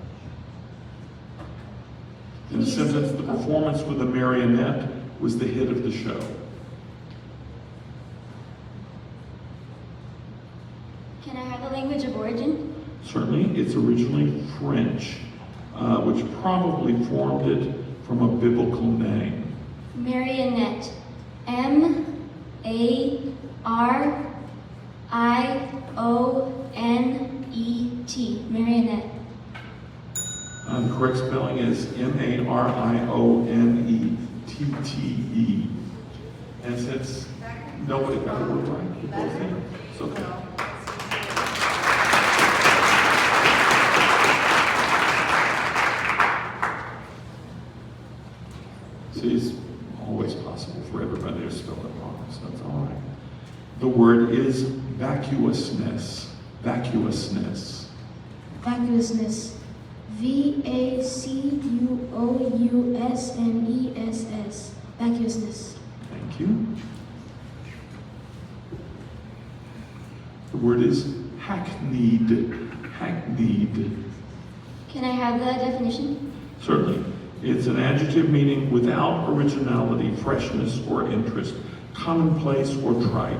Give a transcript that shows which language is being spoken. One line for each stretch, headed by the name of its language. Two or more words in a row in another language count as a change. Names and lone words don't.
English: In a sentence, the performance with a marionette was the hit of the show. Can I have the language of origin? Certainly, it's originally French, which probably formed it from a biblical name. Marionette. M-A-R-I-O-N-E-T. Marionette. The correct spelling is M-A-R-I-O-N-E-T-T-E. And since nobody got the word right, you both think it's okay. See, it's always possible for everybody to spell it wrong, so that's all right. The word is vacuousness. Vacuousness. Vacuousness. V-A-C-U-O-U-S-N-E-S-S. Vacuousness. Thank you. The word is hackneyed. Hackneyed. Can I have the definition? Certainly. It's an adjective meaning without originality, freshness, or interest, commonplace or trite.